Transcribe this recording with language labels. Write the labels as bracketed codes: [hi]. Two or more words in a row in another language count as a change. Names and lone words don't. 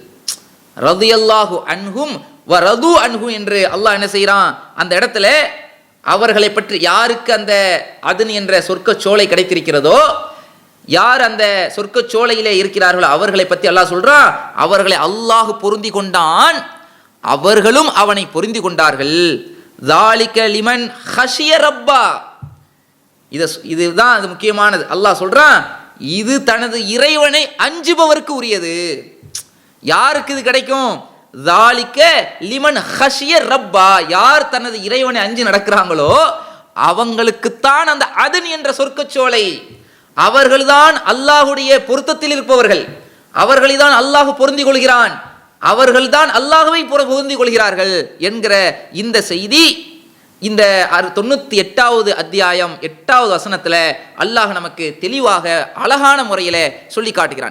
[ar] رضي الله عنهم ورضوا عنه [ta] என்று அல்லாஹ் என்ன செய்யறான், அந்த இடத்துல அவர்களை பற்றி, யாருக்கு அந்த அதுன் என்ற சொர்க்க சோலை கிடைத்திருக்கிறதோ, யார் அந்த சொர்க்க சோலையிலே இருக்கிறார்களோ அவர்களை பற்றி அல்லாஹ் சொல்றான், அவர்களை அல்லாஹ் பொருந்தி கொண்டான், அவர்களும் அவனை பொருந்தி கொண்டார்கள். [ar] ذَلِكَ لِمَنْ خَشِيَ رَبَّهُ, [ta] இதுதான் அது முக்கியமானது. அல்லாஹ் சொல்றான், இது தனது இறைவனை அஞ்சுபவருக்கு உரியது. யாருக்கு இது கிடைக்கும்? [ar] ذَلِكَ لِمَنْ خَشِيَ رَبَّهُ, [ta] யார் தனது இறைவனை அஞ்சு நடக்கிறாங்களோ அவங்களுக்குத்தான் அந்த அதுன் என்ற சொர்க்க சோலை. அவர்கள்தான் அல்லாஹுடைய பொருத்தத்தில் இருப்பவர்கள், அவர்களைதான் அல்லாஹ் பொருந்தி கொள்கிறான், அவர்கள்தான் அல்லாஹ்வை பொருந்தி கொள்கிறார்கள் என்கிற இந்த செய்தி இந்த 98வது அத்தியாயம் 8வது வசனத்துல அல்லாஹ் நமக்கு தெளிவாக அழகான முறையில சொல்லி காட்டுகிறான்.